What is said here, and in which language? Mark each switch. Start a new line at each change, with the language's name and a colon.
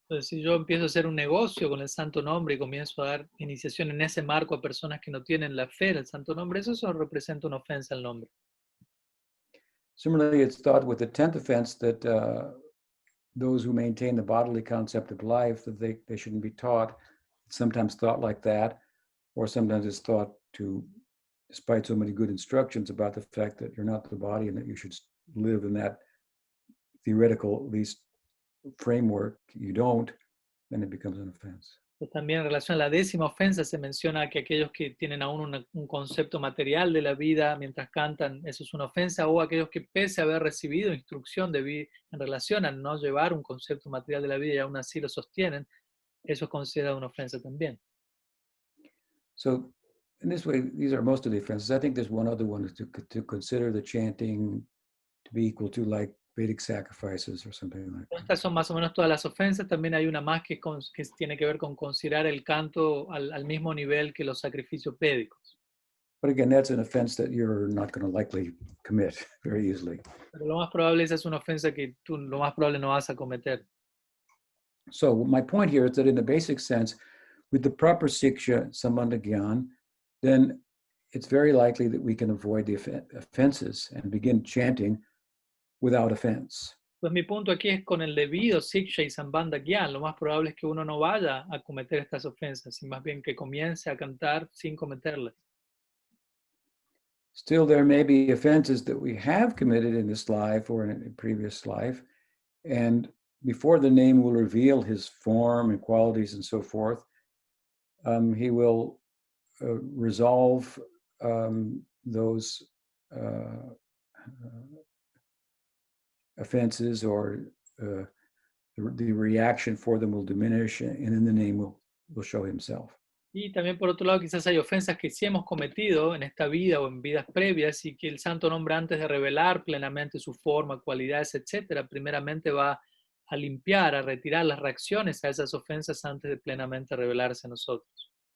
Spanish: Entonces, si yo empiezo a hacer un negocio con el santo nombre y comienzo a dar iniciación en ese marco a personas que no tienen la fe en el santo nombre, eso representa una ofensa al nombre.
English: Similarly, it's thought with the 10th offense that those who maintain the bodily concept of life, that they shouldn't be taught. It's sometimes thought like that, or sometimes it's thought to, despite so many good instructions about the fact that you're not the body and that you should live in that theoretical, at least, framework, you don't, then it becomes an offense.
Spanish: Pues también en relación a la 10ª ofensa se menciona que aquellos que tienen aún un concepto material de la vida mientras cantan, eso es una ofensa, o aquellos que pese a haber recibido instrucción en relación a no llevar un concepto material de la vida y aún así lo sostienen, eso es considerado una ofensa también.
English: So in this way, these are most of the offenses. I think there's one other one to consider the chanting to be equal to like Vedic sacrifices or something like that.
Spanish: Estas son más o menos todas las ofensas. También hay una más que tiene que ver con considerar el canto al mismo nivel que los sacrificios védicos.
English: But again, that's an offense that you're not going to likely commit very easily.
Spanish: Pero lo más probable es una ofensa que tú lo más probable no vas a cometer.
English: So my point here is that in the basic sense, with the proper siksha, sambandha gyan, then it's very likely that we can avoid the offenses and begin chanting without offense.
Spanish: Pues mi punto aquí es con el debido siksha y sambandha gyan, lo más probable es que uno no vaya a cometer estas ofensas, y más bien que comience a cantar sin cometerlas.
English: Still, there may be offenses that we have committed in this life or in a previous life, and before the name will reveal his form and qualities and so forth, he will resolve those offenses, or the reaction for them will diminish, and then the name will show himself.
Spanish: Y también por otro lado quizás hay ofensas que sí hemos cometido en esta vida o en vidas previas y que el santo nombre, antes de revelar plenamente su forma, cualidades, etcétera, primeramente va a limpiar, a retirar las reacciones a esas ofensas antes de plenamente revelarse a nosotros.